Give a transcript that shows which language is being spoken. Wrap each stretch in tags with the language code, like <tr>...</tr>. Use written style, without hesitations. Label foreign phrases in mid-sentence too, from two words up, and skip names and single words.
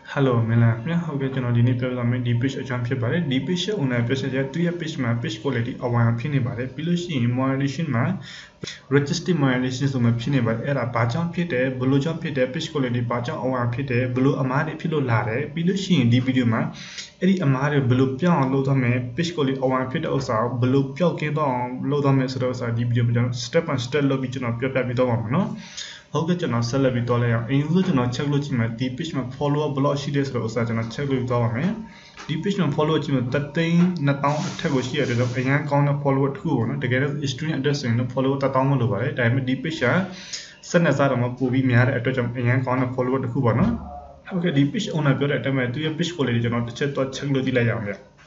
<my>Hello မင်္ဂလာခင်ဗျာဟုတ်ကဲ့ကျွန်တော်ဒီနေ့ပြောပြသွားမယ်ဒီ page အကြောင်းဖြစ်ပါတယ်ဒီ page ရဲ့</my> <en>owner page</en> <my>ရဲ့သူရဲ့ page မှာ</my> <en>page quality</en> <my>အဝါဖြစ်နေပါတယ်ပြီးလို့ရှိရင် moderation မှာ</my> <en>register moderation</en> <my>ဆိုမှဖြစ်နေပါတယ်အဲ့ဒါဘာကြောင့်ဖြစ်တယ်ဘယ်လိုကြော င့်ဖြစ်တယ်</my> <en>page quality</en> <my>ဘာကြောင့်အဝါဖြစ်တယ်ဘယ်လိုအမားတွေဖြစ်လို့လာတယ်ပြီးလို့ရှိရင်ဒီ video မှာအဲ့ဒီအမားတွေဘယ်လိုပြောင်းအောင်လုပ်သွားမယ်</my> <en>page quality</en> <my>အဝါဖြစ်တဲ့ဥစ္စာကိုဘယ်လို ပျောက်ကင်းသွားအောင်လုပ်သွားမယ်ဆိုတော့ဥစ္စာဒီ video မှာကျွန်တော်</my> <en>step by step</en> <my>လုပ်ပြီးကျွန်တော်ပြောပြပေးသွားပါမယ်နော်ဟုတ်ကဲ့ကျွန်တော်ဆက်လက်ပြီးတော့လဲအောင်အရင်ဆုံးကျွန်တော် check လုပ်ကြည့်မယ်ဒီ page မှာ</my> <en>follower block</en> <my>ရှိတယ်ဆိုတော့ဥစ္စာကျွန်တော် check လုပ်သွားပါမယ်ဒီ page မှာ follower ကြည့်မယ်3,200,000အထက်ကိုရှိရတယ်တော့အရင်ကောင်းတဲ့ follower တစ်ခုပေါ့နော်တကယ်တော့</my> <en>history address</en> <my>ဆိုရင်တော့ follower 1,000မလို့ပါတယ်ဒါပေမဲ့ဒီ page ကဆက်နေစားတော့မှပိုပြီးများတဲ့အတွက်ကြောင့်အရင်ကောင်းတဲ့ follower တစ်ခုပေါ့နော်ဟုတ်ကဲ့ဒီ</my> <en>page owner</en> <my>ပြောတဲ့အတိုင်းပဲသူရဲ့</my> <en>page quality</en> <my>ကျွန်တော်တစ်ချက်တော့ check လုပ်ကြည့်လိုက်ရအောင်ဗျ</my>